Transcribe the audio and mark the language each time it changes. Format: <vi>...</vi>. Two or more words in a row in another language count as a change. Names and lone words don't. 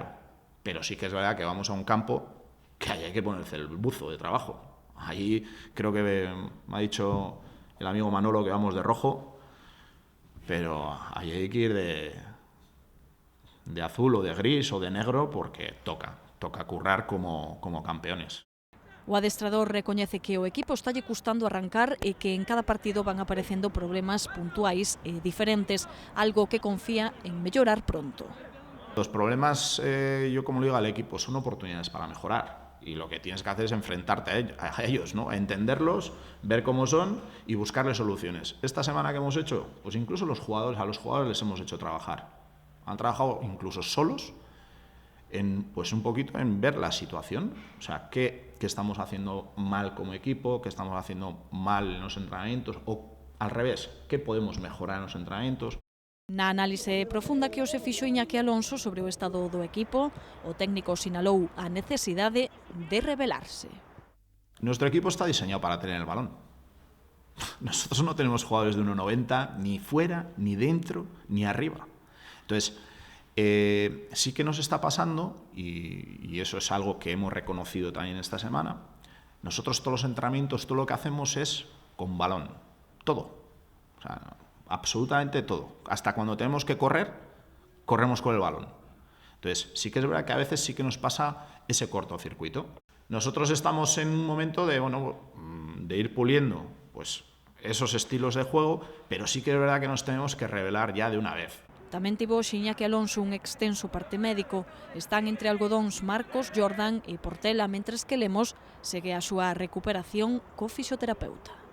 <es>Pero sí que es verdad que vamos a un campo que ahí hay que ponerse el buzo de trabajo. Ahí creo que me ha dicho el amigo Manolo que vamos de rojo, pero ahí hay que ir de azul o de gris o de negro porque toca currar como campeones.</es> <gl>O adestrador recoñece que o equipo está lle custando arrancar e que en cada partido van aparecendo problemas puntuais e diferentes, algo que confía en mellorar pronto.</gl> <es>Los problemas, yo como le digo al equipo, son oportunidades para mejorar y lo que tienes que hacer es enfrentarte a ellos, ¿no? A entenderlos, ver cómo son y buscarles soluciones. Esta semana que hemos hecho, pues incluso a los jugadores les hemos hecho trabajar. Han trabajado incluso solos pues un poquito en ver la situación, o sea, qué estamos haciendo mal como equipo, qué estamos haciendo mal en los entrenamientos o al revés, qué podemos mejorar en los entrenamientos.</es> <gl>Na análise profunda que hoxe fixo Iñaki Alonso sobre o estado do equipo, o técnico sinalou a necesidade de revelarse.</gl> <es>Nuestro equipo está diseñado para tener el balón. Nosotros no tenemos jugadores de 1,90 ni fuera, ni dentro, ni arriba. Entonces, sí que nos está pasando, y eso es algo que hemos reconocido también esta semana, nosotros todos los entrenamientos, todo lo que hacemos es con balón. Todo. O sea, absolutamente todo. Hasta cuando tenemos que correr, corremos con el balón. Entonces, sí que es verdad que a veces sí que nos pasa ese cortocircuito. Nosotros estamos en un momento de, bueno, de ir puliendo pues, esos estilos de juego, pero sí que es verdad que nos tenemos que revelar ya de una vez.</es> <gl>Tamén tivo Iñaki Alonso un extenso parte médico. Están entre algodóns Marcos, Jordan e Portela, mentres que Lemos segue a súa recuperación co fisioterapeuta.</gl>